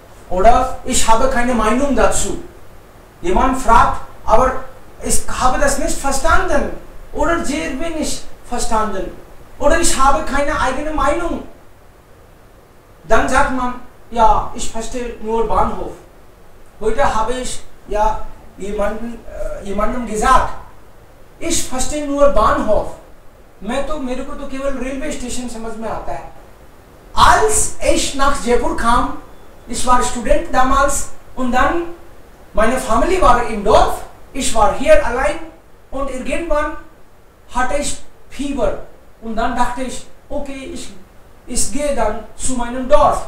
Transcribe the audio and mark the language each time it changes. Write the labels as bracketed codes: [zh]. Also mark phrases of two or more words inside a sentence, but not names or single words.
[de] oder ich habe keine Meinung dazu. Jemand fragt, aber ich habe das nicht verstanden oder sehr wenig verstanden oder ich habe keine eigene Meinung. Dann sagt man, ja, ich verstehe nur Bahnhof. Heute habe ich ja jemandem gesagt, ich verstehe nur Bahnhof. [hi] मेरे को तो केवल रेलवे स्टेशन समझ में आता है. [de] Als ich nach Jaipur kam, ich war Student damals und dann meine Familie war im Dorf, ich war hier allein und irgendwann hatte ich Fieber und dann dachte ich, okay, ich gehe dann zu meinem Dorf.